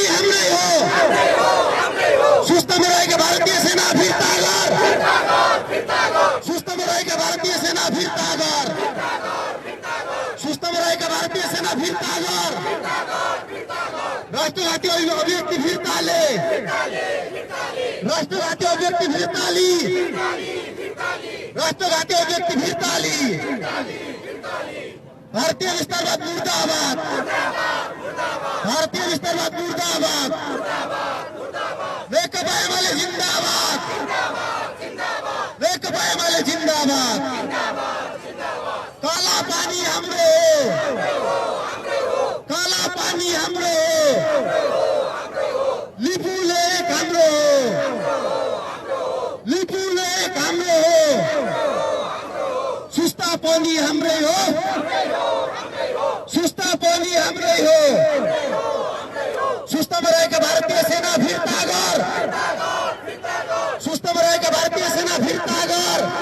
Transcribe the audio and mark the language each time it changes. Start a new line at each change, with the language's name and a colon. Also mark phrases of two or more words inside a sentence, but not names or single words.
Nepali: हाम्रै हो सुस्तामा रहेका भारतीय सेना फिर्ता गर सुस्तामा रहेका भारतीय सेना फिर्ता गर सुस्तामा रहेका भारतीय सेना फिर्ता गर राष्ट्रघाती अभिव्यक्ति फिर्ता ले राष्ट्रघाती अभिव्यक्ति फिर्ता ली राष्ट्रघाती अभिव्यक्ति फिर्ता ली भारतीय विस्तारवाद मुर्दाबाद भारतीय विस्तारवाद मुर्दाबाद नेकपा एमाले जिंदाबाद नेकपा एमाले जिंदाबाद काला पानी हाम्रो काला पानी हाम्रो लिपू लेक हाम्रो लिपू लेक हाम्रो सुस्ता पानी हाम्रै हो सुस्ता पानी हाम्रै हो सुस्तामा रहेका भारतीय सेना फिर्ता गर सुस्तामा रहेका भारतीय सेना फिर्ता गर